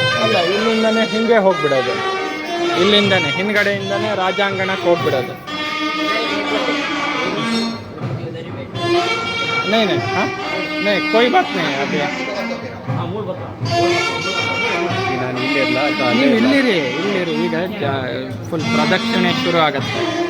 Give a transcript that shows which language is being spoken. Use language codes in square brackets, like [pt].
[kn] ಅಲ್ಲ, ಇಲ್ಲಿಂದನೇ ಹಿಂಗೆ ಹೋಗ್ಬಿಡೋದು, ಇಲ್ಲಿಂದನೇ ಹಿಂದ್ಗಡೆಯಿಂದನೇ ರಾಜಾಂಗಣಕ್ಕೆ ಹೋಗ್ಬಿಡೋದು. [hi] नहीं हाँ नहीं कोई बात नहीं अभी [kn] ನಾನು ಇಲ್ಲೇ ಇಲ್ಲ ನೀವು ಇಲ್ಲಿರಿ ಈಗ ಫುಲ್ ಪ್ರದಕ್ಷಿಣೆ ಶುರು ಆಗತ್ತೆ.